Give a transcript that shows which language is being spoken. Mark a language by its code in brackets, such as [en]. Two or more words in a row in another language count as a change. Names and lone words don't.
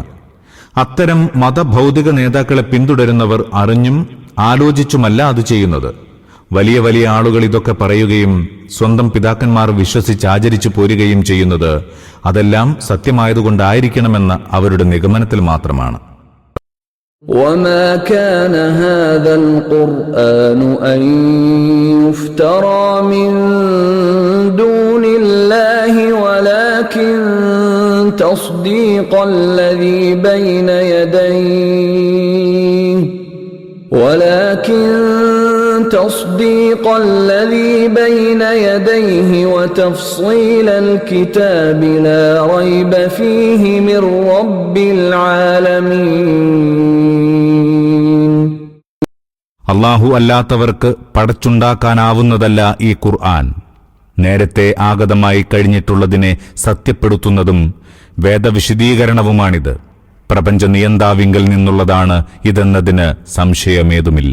[ml] അത്തരം മതഭൗതിക നേതാക്കളെ പിന്തുടരുന്നവർ അറിഞ്ഞും ആലോചിച്ചുമല്ല അത് ചെയ്യുന്നത്. വലിയ വലിയ ആളുകൾ ഇതൊക്കെ പറയുകയും സ്വന്തം പിതാക്കന്മാർ വിശ്വസിച്ചാചരിച്ചു പോരുകയും ചെയ്യുന്നത് അതെല്ലാം സത്യമായതുകൊണ്ടായിരിക്കണമെന്ന അവരുടെ നിഗമനത്തിൽ മാത്രമാണ്. [ar] وما كان هذا القرآن أن يفترى من دون الله ولكن تصديق الذي بين يديه وتفصيل الكتاب لا ريب فيه من رب العالمين. [ml] അല്ലാഹു അല്ലാത്തവർക്ക് പടച്ചുണ്ടാക്കാനാവുന്നതല്ല ഈ ഖുർആൻ. നേരത്തെ ആഗതമായി കഴിഞ്ഞിട്ടുള്ളതിനെ സത്യപ്പെടുത്തുന്നതും വേദവിശദീകരണവുമാണിത്. പ്രപഞ്ച നിയന്താവിങ്കൽ നിന്നുള്ളതാണ് ഇതെന്നതിന് സംശയമേതുമില്ല.